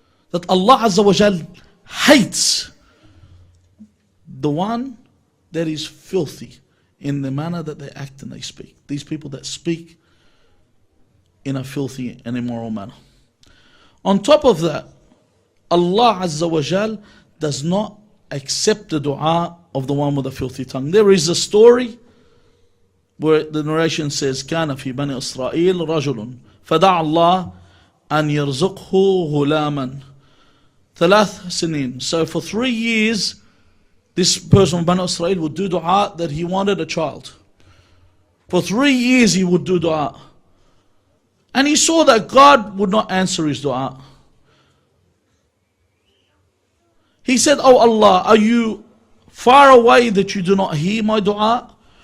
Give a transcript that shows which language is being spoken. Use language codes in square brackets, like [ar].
[en] That Allah Azza wa Jal hates the one that is filthy in the manner that they act and they speak. These people that speak in a filthy and immoral manner. On top of that, Allah Azza wa Jal does not accept the dua of the one with a filthy tongue. There is a story where the narration says, [ar] كان في بني إسرائيل رجل فدعا الله أن يرزقه غلاما ثلاث سنين. [en] So for 3 years, this person of Bani Israel would do dua that he wanted a child. For 3 years he would do dua. And he saw that God would not answer his dua. He said, "Oh Allah, are you far away that you do not hear my dua?